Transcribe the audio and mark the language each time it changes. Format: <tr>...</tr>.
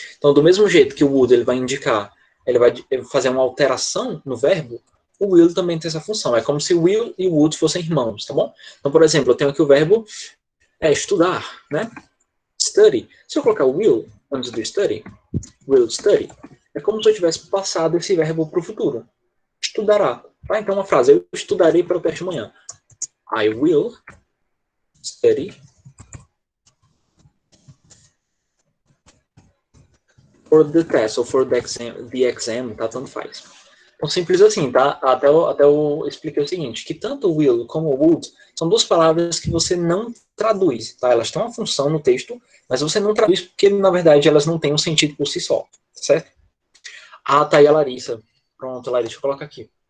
<pt>Então, do mesmo jeito que o would ele vai indicar, ele vai fazer uma alteração no verbo, o will também tem essa função. É como se will e would fossem irmãos, tá bom? Então, por exemplo, eu tenho aqui o verbo estudar, né? Study. Se eu colocar will antes do study, will study, é como se eu tivesse passado esse verbo para o futuro. Estudará. Tá? Então, uma frase, eu estudarei para o teste amanhã.</pt> <en>I will study for the test, ou for the exam, tá?</en> <pt>Tanto faz. Então, simples assim, tá? Até eu expliquei o seguinte, que tanto will como would são duas palavras que você não traduz, tá? Elas têm uma função no texto, mas você não traduz porque, na verdade, elas não têm um sentido por si só, certo? Ah, tá aí a Larissa. Pronto, Larissa, coloca aqui.</pt>